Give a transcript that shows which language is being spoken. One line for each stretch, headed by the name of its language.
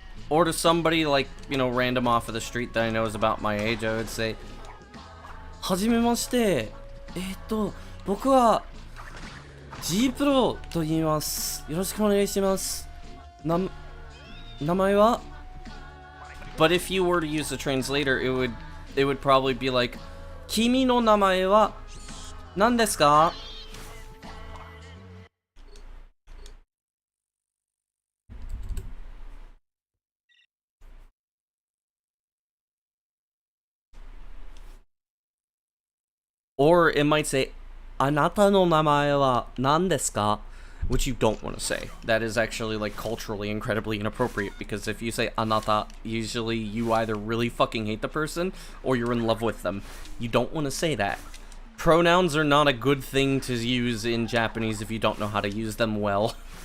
English: Or to somebody, like, you know, random off of the street that I know is about my age, I would say, Hajimemashite.
Japanese: 僕は G プロと言います。よろしくお願いします。名前は
English: But if you were to use a translator, it would probably be like,
Japanese: 君の名前は何ですか?
English: Or it might say,
Japanese: あなたの名前は何ですか?
English: Which you don't want to say. That is actually, like, culturally incredibly inappropriate, because if you say anata, usually you either really fucking hate the person or you're in love with them. You don't want to say that. Pronouns are not a good thing to use in Japanese if you don't know how to use them well.